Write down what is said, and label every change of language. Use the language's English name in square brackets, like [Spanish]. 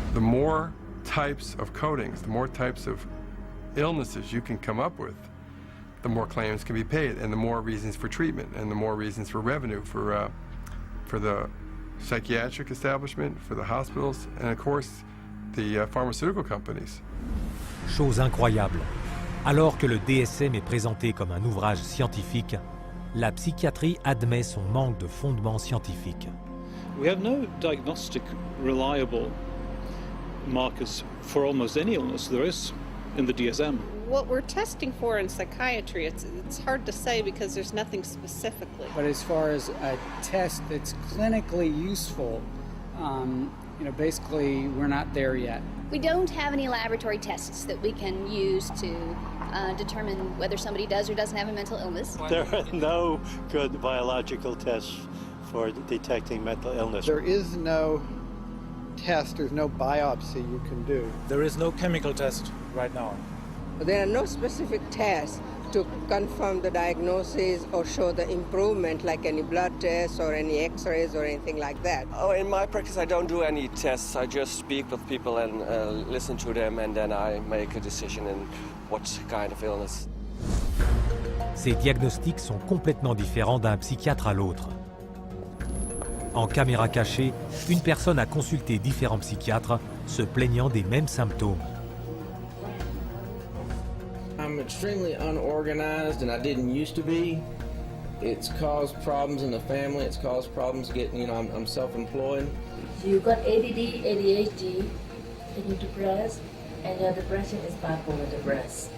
[English] The more types of codings, the more types of illnesses you can come up with, the more claims can be paid, and the more reasons for treatment, and the more reasons for revenue for the psychiatric establishment, for the hospitals, and of course, the pharmaceutical companies. [French] Chose incroyable, alors que le DSM est présenté comme un ouvrage scientifique, la psychiatrie admet son manque de fondement scientifique. [English] We have no diagnostic reliable markers for almost any illness there is in the DSM. What we're testing for in psychiatry, it's hard to say because there's nothing specifically. But as far as a test that's clinically useful, basically we're not there yet. We don't have any laboratory tests that we can use to determine whether somebody does or doesn't have a mental illness. There are no good biological tests for detecting mental illness. There is no test, there's no biopsy you can do. There is no chemical test right now. There are no specific tests to confirm the diagnosis or show the improvement, like any blood tests or any x-rays or anything like that. Oh, in my practice, I don't do any tests. I just speak with people and listen to them, and then I make a decision in what kind of illness. [French] Ces diagnostics sont complètement différents d'un psychiatre à l'autre. En caméra cachée, une personne a consulté différents psychiatres, se plaignant des mêmes symptômes. [English] I'm extremely unorganized, and I didn't used to be. It's caused problems in the family. It's caused problems getting, I'm self-employed. So you've got ADD, ADHD, and you're depressed, and your depression is bipolar depressed.